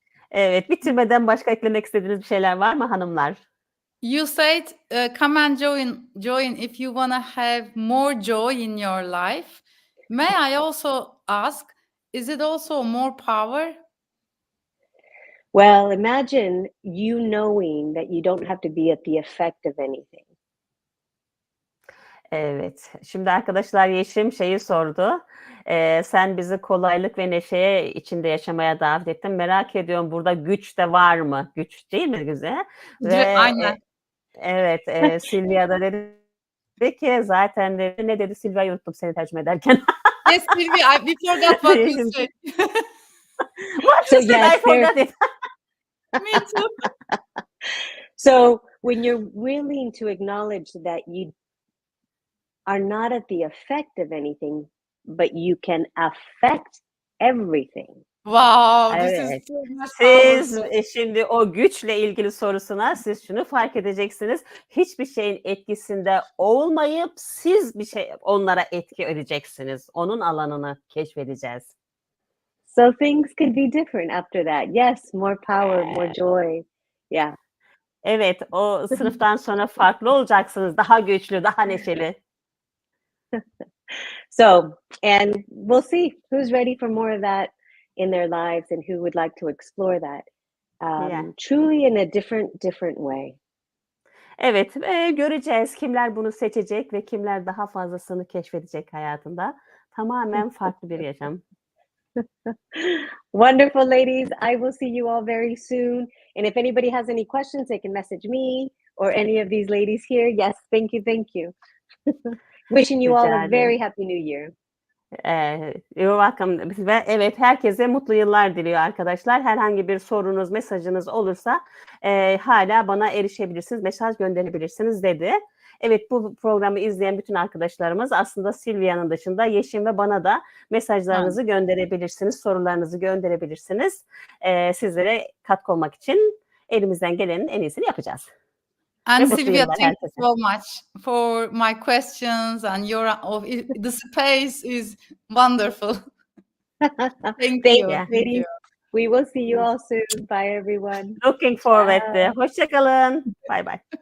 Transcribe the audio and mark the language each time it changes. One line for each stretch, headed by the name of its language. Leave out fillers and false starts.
Turkish: Evet, bitirmeden başka eklemek istediğiniz bir şeyler var mı hanımlar?
English: You said, come and join if you want to have more joy in your life. May I also ask, is it also more power? Well, imagine you knowing that you don't have to be at the effect of anything.
Turkish: Evet. Şimdi arkadaşlar Yeşim şeyi sordu. Sen bizi kolaylık ve neşeye içinde yaşamaya davet ettin. Merak ediyorum burada güç de var mı? Güç değil mi güzel? Ve Aynen. evet Silvia da dedi ki zaten dedi, ne dedi Silvia'yı unuttum seni tercüme ederken.
English: Yes, Sylvia, we forgot what you
Turkish: Yeşim.
English: said. What So you said, yes, I forgot it. Me too. So when you're willing to acknowledge that you are not at the effect of anything, but you can affect everything. Wow, this
Turkish: Evet.
English: is so much
Turkish: Siz
English: powerful.
Turkish: şimdi o güçle ilgili sorusuna siz şunu fark edeceksiniz. Hiçbir şeyin etkisinde olmayıp siz bir şey onlara etki edeceksiniz. Onun alanını keşfedeceğiz.
English: So things could be different after that. Yes, more power, more joy. Yeah.
Turkish: Evet, o sınıftan sonra farklı olacaksınız. Daha güçlü, daha neşeli.
English: So, and we'll see who's ready for more of that in their lives and who would like to explore that. Yeah. Truly in a different way.
Turkish: Evet, göreceğiz kimler bunu seçecek ve kimler daha fazlasını keşfedecek hayatında. Tamamen farklı bir yaşam.
English: Wonderful, ladies. I will see you all very soon. And if anybody has any questions, they can message me or any of these ladies here. Yes, thank you, thank you. Wishing you all a very happy new year. You're welcome.
Turkish: Ve evet, herkese mutlu yıllar diliyor arkadaşlar. Herhangi bir sorunuz, mesajınız olursa hala bana erişebilirsiniz, mesaj gönderebilirsiniz dedi. Evet, bu programı izleyen bütün arkadaşlarımız aslında Silvia'nın dışında Yeşim ve bana da mesajlarınızı gönderebilirsiniz, sorularınızı gönderebilirsiniz. Sizlere katkı olmak için elimizden gelenin en iyisini yapacağız.
English: And Sylvia, thank you so much for my questions and the space is wonderful. Thank you. Ladies. We will see you all soon. Bye, everyone. Looking forward.
Turkish: Hoşça kalın.
English: Bye bye.